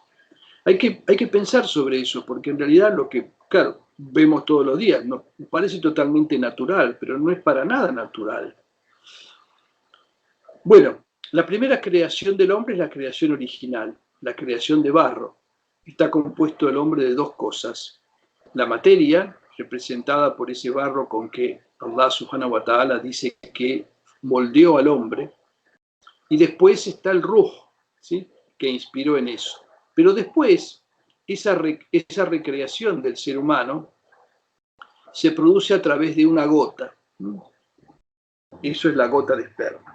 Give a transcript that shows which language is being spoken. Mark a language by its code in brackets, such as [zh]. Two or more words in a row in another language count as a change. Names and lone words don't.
[es] Hay que pensar sobre eso, porque en realidad lo que, claro, vemos todos los días, nos parece totalmente natural, pero no es para nada natural. Bueno, la primera creación del hombre es la creación original, la creación de barro. Está compuesto el hombre de dos cosas: la materia, representada por ese barro con que Allah [ar] سبحانه وتعالى [es] dice que moldeó al hombre, y después está el ruh, ¿sí?, que inspiró en eso. Pero después, esa recreación del ser humano se produce a través de una gota. Eso es la gota de esperma.